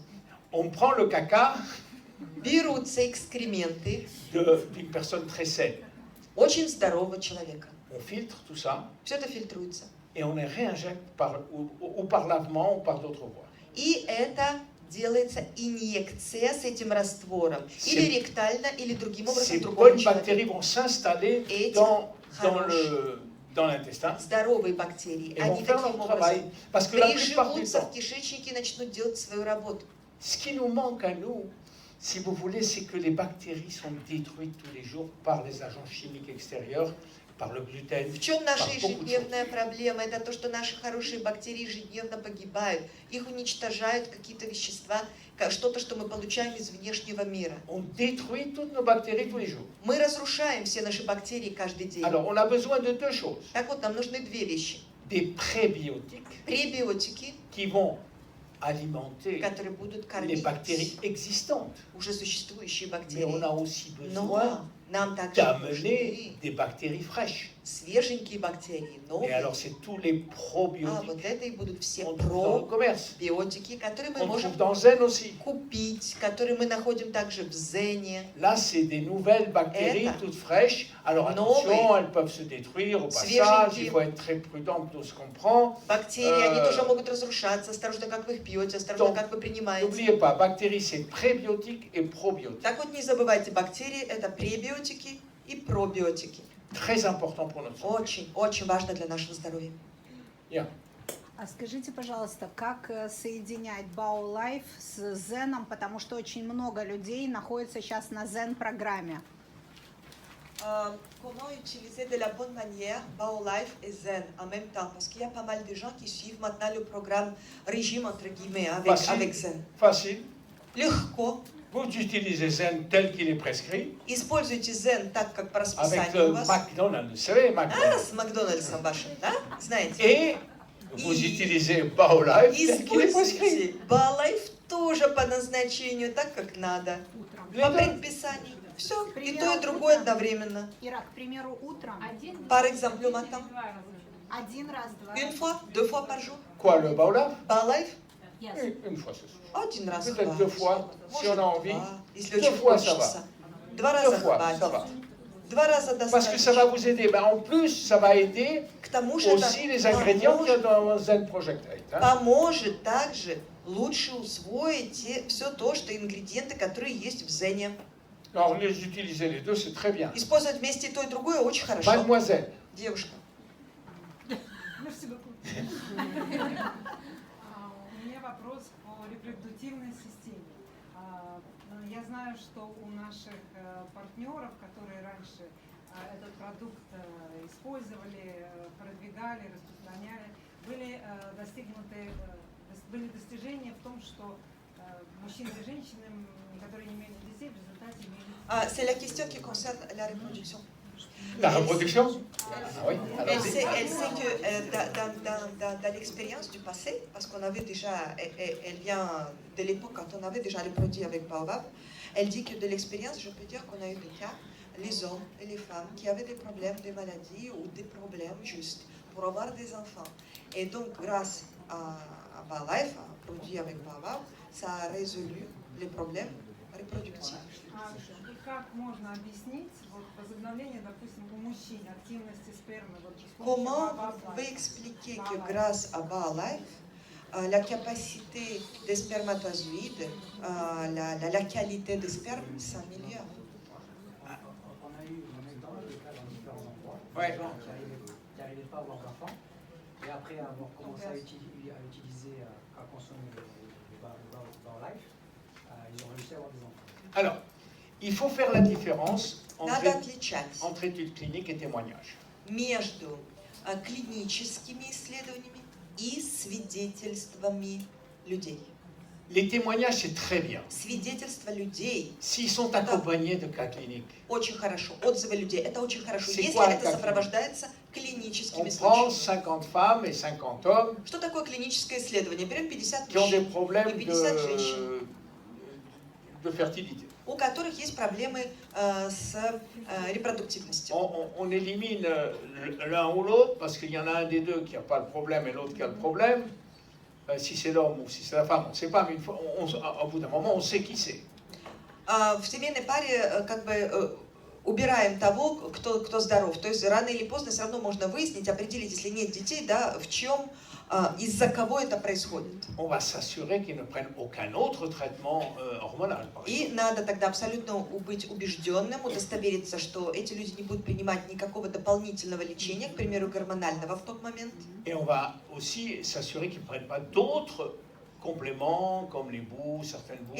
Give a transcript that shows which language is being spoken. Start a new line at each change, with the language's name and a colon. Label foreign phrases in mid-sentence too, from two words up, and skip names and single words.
French: On prend le caca
Russian: Берутся экскременты
French: d'une personne très saine.
Russian: очень здорового человека.
French: On filtre tout ça
Russian: Все это фильтруется.
French: et on les réinjecte ou par lavement ou par d'autres voies.
Russian: И это делается инъекция с этим раствором. Или ректально, или другим образом
French: Ces
Russian: другому
French: bonnes bactéries
Russian: человеку.
French: vont s'installer Et dans l'intestin
Russian: Здоровые бактерии,
French: et vont
Russian: они
French: faire leur
Russian: таким
French: travail.
Russian: образом
French: Parce que la plupart du
Russian: приживутся
French: temps,
Russian: в кишечнике и начнут делать свою работу.
French: ce qui nous manque à nous, si vous voulez, c'est que les bactéries sont détruites tous les jours par les agents chimiques extérieurs, par le gluten.
Russian: В чем наша
French: par beaucoup de
Russian: ежедневная проблема? Это то, что наши хорошие бактерии ежедневно погибают. Их уничтожают какие-то вещества, что-то, что мы получаем из внешнего мира.
French: On détruit toutes nos bactéries tous les jours.
Russian: Мы разрушаем все наши бактерии каждый день.
French: Alors, on a besoin de deux choses.
Russian: Так вот, нам нужны две вещи.
French: Des prébiotiques
Russian: Пребиотики,
French: qui vont alimenter
Russian: которые будут
French: les
Russian: кормить
French: bactéries existantes.
Russian: уже существующие
French: Mais
Russian: бактерии.
French: on a aussi
Russian: Но
French: besoin
Russian: Нам также
French: d'amener
Russian: нужны
French: des bactéries fraîches.
Russian: свеженькие бактерии,
French: Et
Russian: новые.
French: alors, c'est tous les
Russian: А
French: probiotiques
Russian: вот это и будут все
French: qu'on trouve dans le commerce.
Russian: пробиотики, которые мы
French: On
Russian: можем
French: trouve dans Zen aussi.
Russian: купить, которые мы находим также в Зене.
French: Là, c'est des nouvelles bactéries
Russian: Это
French: toutes fraîches. Alors attention,
Russian: новые,
French: elles peuvent se détruire au passage.
Russian: свеженькие
French: Il faut être très prudent dans ce qu'on prend.
Russian: бактерии, они тоже могут разрушаться. Осторожно, как вы их пьете, осторожно,
French: Donc,
Russian: как вы принимаете.
French: N'oubliez pas, bactéries, c'est prébiotiques et probiotiques.
Russian: Так вот, не забывайте, бактерии – это пребиотики и пробиотики.
French: Très important pour notre santé.
Russian: Очень, очень важно для нашего здоровья.
French: Bien.
Russian: А скажите, пожалуйста, как соединять BioLife с Зеном, потому что очень много людей находится сейчас на Зен-программе.
French: Comment utiliser de la bonne manière BioLife et Zen en même temps? Parce qu'il y a pas mal de gens qui suivent maintenant le programme régime entre guillemets avec Zen. Facile.
Russian: Легко.
French: Vous utilisez Zen tel qu'il est prescrit.
Russian: Используйте Zen так, как по
French: Avec
Russian: расписанию
French: le
Russian: у вас.
French: McDonald's, vous savez,
Russian: А, McDonald's. с Макдональдсом вашим, да? Знаете?
French: Et vous
Russian: И-
French: utilisez BioLife tel qu'il est prescrit.
Russian: Используйте BioLife тоже по назначению, так, как надо. По предписанию. Все, и то, и другое одновременно. Ира, к примеру, утром
French: Par exemple, le matin,
Russian: один раз, два
French: une fois, 2 fois par jour. Quoi, le BioLife? BioLife Une fois, c'est sûr.
Russian: один раз
French: Peut-être
Russian: хватит.
French: 2 fois, si
Russian: Может,
French: on a envie.
Russian: 2, если 2 очень
French: fois, ça
Russian: хочется.
French: va. 2
Russian: 2 раза
French: fois,
Russian: хватит.
French: ça va.
Russian: 2 раза
French: Parce que ça va
Russian: достаточно.
French: vous aider. Ben, en plus, ça va aider
Russian: К тому же это
French: aussi les ingrédients qu'il y a dans Zen Project 8. Hein.
Russian: поможет также лучше усвоить все то, что ингредиенты, которые есть в Зене.
French: Alors, les utiliser les deux, c'est très bien.
Russian: Использовать вместе и то, и другое очень хорошо.
French: Mademoiselle,
Russian: Девушка. У меня вопрос по репродуктивной системе. Я знаю, что у наших партнеров, которые раньше этот продукт использовали, продвигали, распространяли, были достижения в том, что мужчины и женщины, которые не имели детей, в результате имели...
French: C'est la question qui concerne la reproduction. la reproduction. Ah oui. Alors, Elle sait que dans l'expérience du passé, parce qu'on avait déjà, elle vient de l'époque quand on avait déjà les produits avec Baobab, elle dit que de l'expérience, je peux dire qu'on a eu des cas, les hommes et les femmes qui avaient des problèmes, des maladies ou des problèmes juste pour avoir des enfants. Et donc, grâce à BioLife, un produit avec Baobab, ça a résolu les problèmes reproductifs.
Russian: И как можно объяснить вот, возобновление, допустим, у мужчин активности спермы? Вот, с помощью
French: Comment
Russian: BioLife?
French: vous expliquer que grâce à BioLife, la capacité des spermatozoïdes, la qualité des spermes s'améliore? On a eu dans le cas dans différents endroits, Ouais. des gens qui n'arrivaient pas à avoir d'enfants, et après avoir commencé à utiliser, à consommer le BioLife, ils ont réussi à avoir des enfants. Alors, il faut faire la différence
Russian: Надо отличать
French: entre études cliniques et témoignages.
Russian: между клиническими исследованиями и свидетельствами людей.
French: Les témoignages, c'est très bien.
Russian: Свидетельства людей
French: S'ils sont accompagnés de cas cliniques.
Russian: очень хорошо. Отзывы людей это очень хорошо,
French: C'est
Russian: если
French: quoi un
Russian: это
French: cas
Russian: сопровождается
French: On
Russian: клиническими
French: prend
Russian: случаями.
French: 50 femmes et 50 hommes
Russian: Что такое клиническое исследование? Берем 50
French: qui ont des
Russian: мужчин,
French: problèmes
Russian: и 50 женщин,
French: de fertilité.
Russian: у которых есть проблемы с репродуктивностью.
French: On élimine l'un ou l'autre parce qu'il y en a un des deux qui n'a pas le problème et l'autre qui a le problème. Si c'est l'homme ou si c'est la femme, on ne sait pas, mais une fois, au bout d'un moment, on sait qui c'est.
Russian: В семейной паре как бы убираем того, кто здоров. То есть рано или поздно все равно можно выяснить, определить, если нет детей, да, в чем, из-за кого это происходит.
French: On va s'assurer qu'ils ne prennent aucun autre traitement hormonal. Par exemple.
Russian: И надо тогда абсолютно быть убежденным, удостовериться, что эти люди не будут принимать никакого дополнительного лечения, к примеру, гормонального в тот момент.
French: Et on va aussi s'assurer qu'ils ne prennent pas d'autres compléments comme les boues, certaines boues.